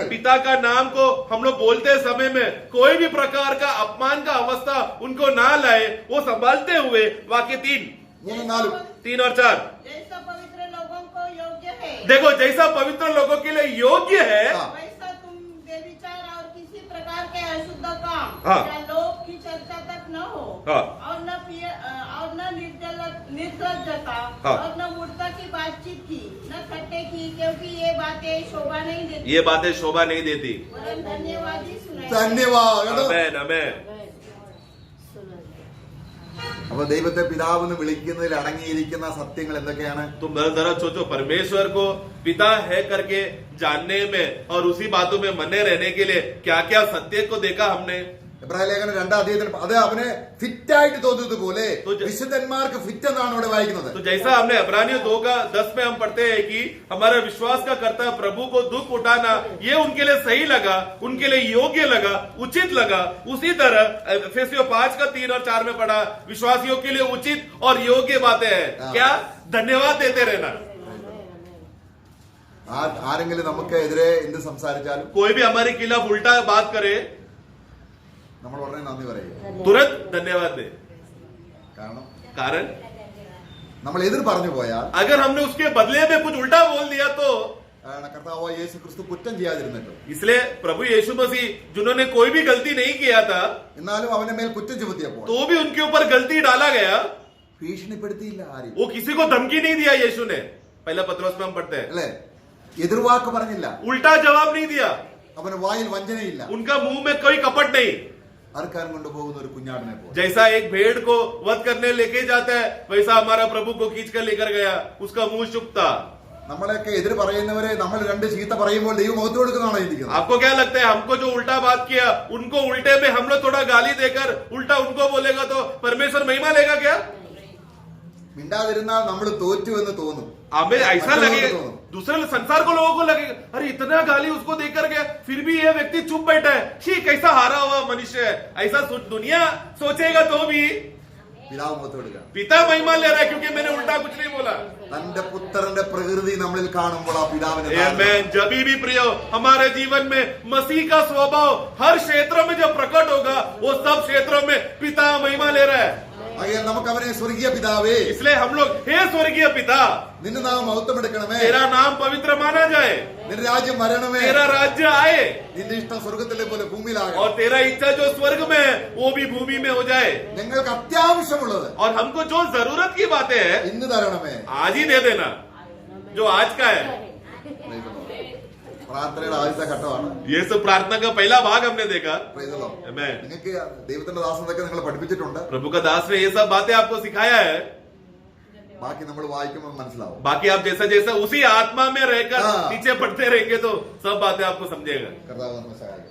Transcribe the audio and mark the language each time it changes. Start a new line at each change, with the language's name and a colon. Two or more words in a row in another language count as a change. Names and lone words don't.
Hindi: पिता का नाम को हम लोग बोलते समय में कोई भी प्रकार का अपमान का अवस्था उनको ना लाए, वो संभालते हुए. वाक्य 3, 3-4 3 और 4 जैसा पवित्र लोगों को योग्य है देखो, जैसा पवित्र लोगों के लिए योग्य है वैसा तुम बेविचार और किसी प्रकार के अशुद्ध काम हाँ। या लोभ की चर्चा तक न हो, हाँ। और न निर्लज्जता हाँ। और न मूर्खता की बातचीत की, न खट्टे की, क्योंकि ये बातें शोभा नहीं देती, ये बातें शोभा नहीं देती. वरन धन्यवाद ही सुनाई.
Malayalam: ധന്യവാദം.
Hindi: आमेन, आमेन.
Malayalam: അപ്പൊ ദൈവത്തെ പിതാവെന്ന് വിളിക്കുന്നതിൽ അടങ്ങിയിരിക്കുന്ന സത്യങ്ങൾ എന്തൊക്കെയാണ്?
Hindi: तुम जरा सोचो, परमेश्वर को पिता है करके जानने में और उसी बातों में मने रहने के लिए क्या क्या सत्य को देखा हमने.
Malayalam: എബ്രായ ലേഖനം 2-ാം അധ്യായത്തിൽ അത് അവനെ ഫിറ്റായിട്ട് തോന്നുന്നത് പോലെ വിശുദ്ധന്മാർക്ക് ഫിറ്റ് എന്നാണ് ഇവിടെ വായിക്കുന്നത്.
Hindi: तो जैसा हमने इब्रानियों 2 का 10 में हम पढ़ते हैं कि हमारा विश्वास का कर्ता प्रभु को दुख उठाना ये उनके लिए सही लगा, उनके लिए योग्य लगा, उचित लगा. उसी तरह एफेसियों 5 का 3 और 4 में पढ़ा, विश्वासियों के लिए उचित और योग्य बातें हैं. क्या? धन्यवाद देते रहना.
Malayalam: ആരെങ്കിലും നമുക്ക് എതിരെ എന്ത് സംസാരിച്ചാലും
Hindi: कोई भी हमारे खिलाफ उल्टा बात करे
Malayalam: നമ്മൾ ഉടനെ നന്ദി പറയും.
Hindi: तुरंत धन्यवाद दे. कारण
Malayalam: നമ്മൾ എതിർ പറഞ്ഞു പോയാൽ,
Hindi: अगर हमने उसके बदले में कुछ उल्टा बोल दिया तो
Malayalam: കർത്താവായ യേശു ക്രിസ്തു കുറ്റം ചെയ്യാതിരുന്നിട്ടും,
Hindi: इसलिए प्रभु यीशु मसीह जिन्होंने कोई भी गलती नहीं किया था
Malayalam: എന്നാലും അവന്റെ മേൽ കുറ്റം ചുമത്തിയപ്പോൾ
Hindi: तो भी उनके ऊपर गलती डाला गया.
Malayalam: ഭീഷണിപ്പെടുത്തിയില്ല ആരും,
Hindi: वो किसी को धमकी नहीं दिया यीशु ने. पहला पत्रोस में हम पढ़ते हैं,
Malayalam: അല്ലെ? എതിർവാക്ക് പറഞ്ഞില്ല,
Hindi: उल्टा जवाब नहीं दिया.
Malayalam: അവന് വായിൽ വഞ്ചനയില്ല.
Hindi: उनका मुंह में कोई कपट नहीं.
Malayalam: അറുക്കാൻ കൊണ്ടുപോകുന്ന ഒരു കുഞ്ഞാടിനെ പോലെ.
Hindi: जैसा एक भेड़ को वध करने लेके जाता है वैसा हमारा प्रभु को खींच कर लेकर गया. उसका मुंह चुप था.
Malayalam: നമ്മളെയൊക്കെ എതിർ പറയുന്നവരെ നമ്മൾ 2 ചീത്ത പറയുമ്പോൾ ദൈവം മുഖത്ത് കൊടുക്കുന്നതാണോ ചിന്തിക്കുന്നത്?
Hindi: आपको क्या लगता है, हमको जो उल्टा बात किया उनको उल्टे में हम लोग थोड़ा गाली देकर उल्टा उनको बोलेगा तो परमेश्वर महिमा लेगा क्या?
Malayalam: മിണ്ടാതിരുന്നാൽ നമ്മൾ തോറ്റു എന്ന് തോന്നും.
Hindi: हमें ऐसा लगेगा, दूसरे संसार को लोगों को लगेगा अरे इतना गाली उसको देकर गया फिर भी ये व्यक्ति चुप बैठा है, ठीक कैसा हारा हुआ मनुष्य है. ऐसा दुनिया सोचेगा तो भी
Malayalam: പിതാവ് മുഖത്ത് കൊടുക്കുക.
Hindi: पिता महिमा ले रहा है क्योंकि मैंने उल्टा कुछ नहीं बोला.
Malayalam: തന്റെ പുത്രന്റെ പ്രകൃതി നമ്മളിൽ കാണുമ്പോൾ ആ പിതാവിനെ
Hindi: आमेन. जब भी प्रियो हमारे जीवन में मसीह का स्वभाव हर क्षेत्र में जब प्रकट होगा वो सब क्षेत्रों में पिता महिमा ले रहा है.
Malayalam: ആകയാൽ നമുക്ക് അവനെ സ്വർഗീയ പിതാവേ,
Hindi: इसलिए हम लोग हे स्वर्गीय पिता,
Malayalam: നിന്റെ നാമം മഹത്വമെടുക്കണമേ,
Hindi: तेरा नाम पवित्र माना जाए,
Malayalam: നിന്റെ രാജ്യം വരണമേ,
Hindi: तेरा राज्य आए
Malayalam: നിന്റെ ഇഷ്ടം സ്വർഗത്തിലെ പോലെ ഭൂമിയിലാകണം.
Hindi: और तेरा इच्छा जो स्वर्ग में है वो भी भूमि में हो जाए.
Malayalam: ഞങ്ങൾക്ക് അത്യാവശ്യമുള്ളത്
Hindi: और हमको जो जरूरत की बातें है
Malayalam: ഇന്ന് തരണമേ.
Hindi: आज ही दे देना, जो आज का है.
Malayalam: പ്രാർത്ഥനയുടെ ആദ്യത്തെ ഘട്ടമാണ്.
Hindi: ये सब प्रार्थना का पहला भाग हमने देखा.
English: Praise the Lord. Amen.
Malayalam: നിങ്ങൾക്ക് ദൈവത്തിന്റെ ദാസനൊക്കെ നിങ്ങൾ പഠിപ്പിച്ചിട്ടുണ്ട്.
Hindi: प्रभु का दास ने ये सब बातें आपको सिखाया है.
Malayalam: ബാക്കി നമ്മൾ വായിക്കുമ്പോൾ മനസ്സിലാവും.
Hindi: बाकी आप जैसा जैसा उसी आत्मा में रहकर हाँ। नीचे पढ़ते रहेंगे तो सब बातें आपको समझेगा.
Malayalam: കർത്താവ് നമ്മെ സഹായിക്കും.